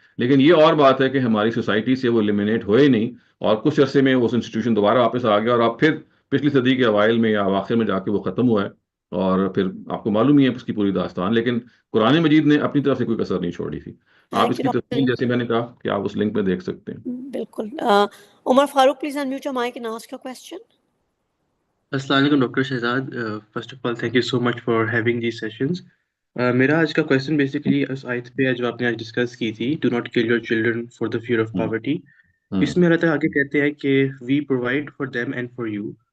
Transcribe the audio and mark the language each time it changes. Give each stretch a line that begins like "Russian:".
Urdu: لیکن یہ اور بات ہے کہ ہماری سوسائٹی سے وہ ایلیمینیٹ ہوئے نہیں اور کچھ عرصے میں وہ انسٹیٹیوشن دوبارہ واپس آ گیا اور اب پھر پچھلی صدی کے اوائل میں یا اواخر میں جا کے وہ ختم ہوا ہے. اور پھر آپ کو معلوم ہی ہے اس کی پوری داستان. لیکن قرآن مجید نے اپنی طرف سے کوئی کسر نہیں چھوڑی تھی. آپ اس کی تفصیل جیسے میں نے کہا کہ آپ اس لنک میں دیکھ سکتے ہیں. بالکل.
English: Umar Farooq, please unmute your mic and ask your question. السلام علیکم doctor Shahzad. First of all thank you so much for having these sessions.
Urdu: میرا آج کا کویشچن بیسیکلی اس آیت پہ جو آپ نے آج ڈسکس کی تھی،
English: Do not kill your children for the fear of poverty.
Urdu: اس میں اللہ تعالیٰ آگے کہتے ہیں کہ
English: We provide for them and for you.